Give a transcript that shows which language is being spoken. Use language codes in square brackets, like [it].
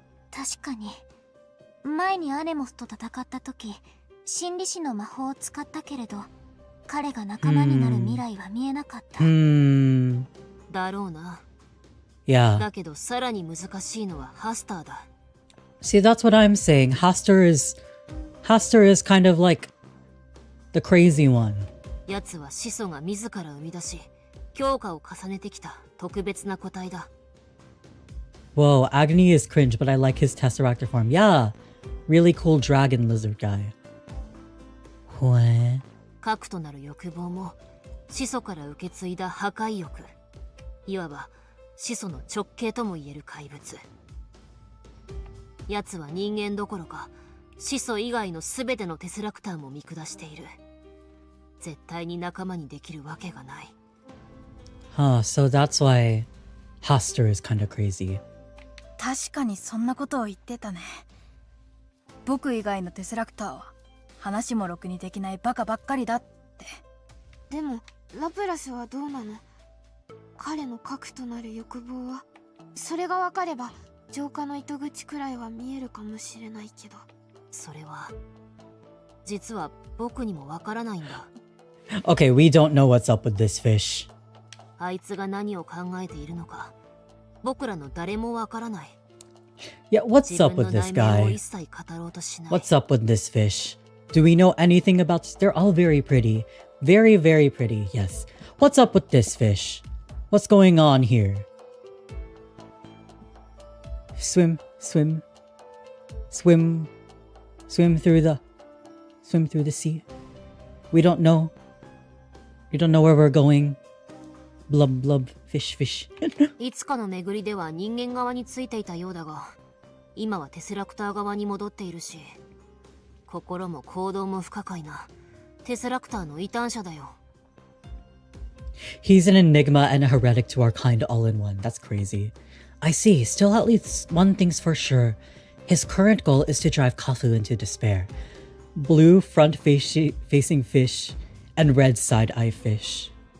[ja] 確かに前にアネモスと戦った時、心理師の魔法を使ったけれど、彼が仲間になる未来は見えなかった。だろうな。 [en] Yeah. [ja] だけどさらに難しいのはハスターだ。 [en] See, that's what I'm saying. Haster is kind of like the crazy one. [ja] やつは始祖が自ら生み出し、強化を重ねてきた特別な個体だ。 [en] Whoa, Agony is cringe, but I like his Tesseractor form. Yeah, really cool dragon lizard guy. What? [ja] 核となる欲望も始祖から受け継いだ破壊欲。いわば始祖の直系ともいえる怪物。やつは人間どころか始祖以外の全てのテスラクターも見下している。絶対に仲間にできるわけがない。 [en] Huh, so that's why Haster is kind of crazy. [ja] 確かにそんなことを言ってたね。僕以外のテセラクターは話もろくにできないバカばっかりだって。でもラプラスはどうなの？彼の核となる欲望は、それが分かれば浄化の糸口くらいは見えるかもしれないけど。それは実は僕にもわからないんだ。 [en] Okay, we don't know what's up with this fish. [ja] あいつが何を考えているのか僕らの誰もわからない。 [en] Yeah, what's up with this guy? What's up with this fish? Do we know anything about this? They're all very pretty. Very, very pretty, yes. What's up with this fish? What's going on here? Swim, swim, swim, swim through the sea. We don't know. We don't know where we're going. Blub, blub, fish, fish. [ja] いつかの巡りでは人間側についていたようだが、今はテセラクター側に戻っているし、心も行動も不可解なテセラクターの異端者だよ。 [en] He's an enigma and a heretic to our kind all in one. That's crazy. I see. Still at least one thing's for sure. His current goal is to drive Kafu into despair. Blue front-facing fish and red side-eye fish.